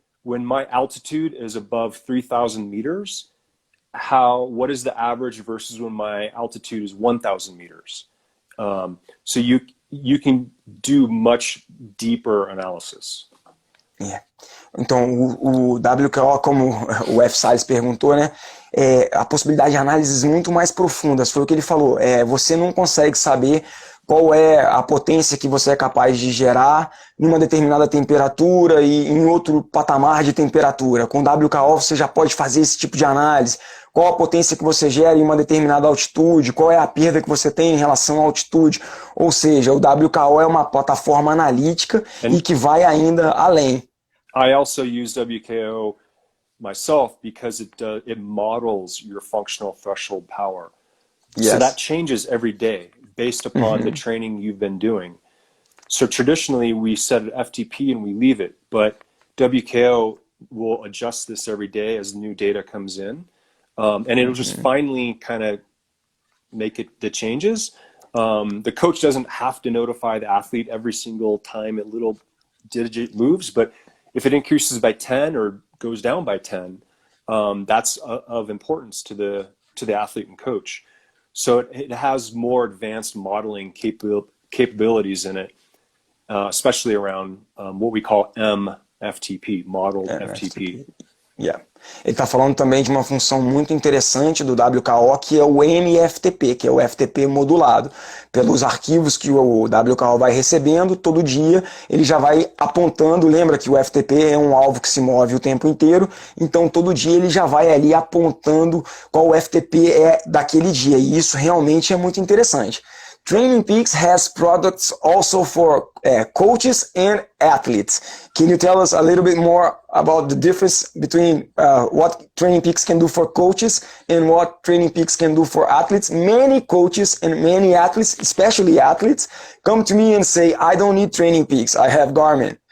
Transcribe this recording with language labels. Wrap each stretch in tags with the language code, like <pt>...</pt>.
<en>When my altitude is above 3,000 meters, what is the average versus when my altitude is 1,000 meters? So you can do much deeper analysis.</en> <pt>Yeah. Então, o WKO, como o F. Salles perguntou, né, a possibilidade de análises muito mais profundas, foi o que ele falou. Você não consegue saber qual é a potência que você é capaz de gerar em uma determinada temperatura e em outro patamar de temperatura. Com WKO você já pode fazer esse tipo de análise. Qual a potência que você gera em uma determinada altitude, qual é a perda que você tem em relação à altitude. Ou seja, o WKO é uma plataforma analítica e que vai ainda além.</pt> <en>I also use WKO myself because it models your functional threshold power. Yes. So that changes every day based upon the training you've been doing. So traditionally we set an FTP and we leave it, but WKO will adjust this every day as new data comes in. And it'll just finally kind of make the changes. The coach doesn't have to notify the athlete every single time a little digit moves, but if it increases by 10 or goes down by 10, that's of importance to the athlete and coach. So it has more advanced modeling capabilities in it, especially around what we call MFTP, modeled FTP. Yeah.</en> <pt>Ele está falando também de uma função muito interessante do WKO, que é o MFTP, que é o FTP modulado. Pelos arquivos que o WKO vai recebendo, todo dia ele já vai apontando. Lembra que o FTP é um alvo que se move o tempo inteiro, então todo dia ele já vai ali apontando qual o FTP é daquele dia, e isso realmente é muito interessante.</pt> <en>Trainingpeaks has products also for coaches and athletes. Can you tell us a little bit more about the difference between what Trainingpeaks can do for coaches and what Trainingpeaks can do for athletes? Many coaches and many athletes, especially athletes, come to me and say, I don't need Trainingpeaks, I have Garmin.</en>